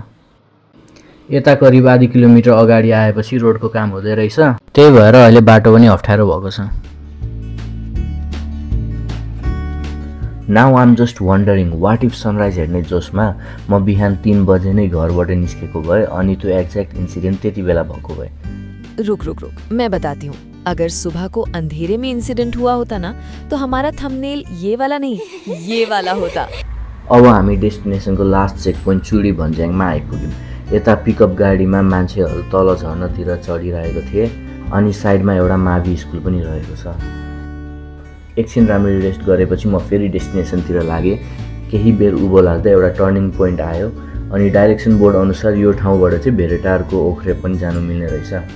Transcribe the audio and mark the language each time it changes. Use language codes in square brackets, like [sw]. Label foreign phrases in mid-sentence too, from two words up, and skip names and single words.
[ne] यता करिब आधी किलोमिटर अगाडि आएपछि रोडको काम हुँदै रहेछ, त्यही भएर अहिले बाटो पनि अप्ठ्यारो भएको छ। [en] Now I'm just wondering what if sunrise [ne] हेर्ने जोसमा म बिहान 3 बजे नै घरबाट निस्केको भए अनि त्यो [en] exact incident [ne] त्यति बेला भएको भए। [hi] रुक रुक रुक, मैं बताती हूँ। अगर सुबह को अंधेरे में इंसिडेंट हुआ होता ना, तो हमारा थंबनेल ये वाला नहीं, ये वाला होता। [ne] अब हामी डेस्टिनेसनको [en] last check point [ne] चुडी भन्ज्याङमा आइपुग्यौँ। यता पिकअप गाडीमा मान्छेहरू तल झर्नतिर चढिरहेको थिए अनि साइडमा एउटा मावि स्कुल पनि रहेको छ। एकछिन राम्ररी रेस्ट गरेपछि म फेरि डेस्टिनेसनतिर लागेँ। केही बेर उँभो लाग्दा एउटा [en] turning point [ne] आयो अनि [en] direction board [ne] अनुसार यो ठाउँबाट चाहिँ भेरेटारको ओख्रे पनि जानु मिल्ने रहेछ।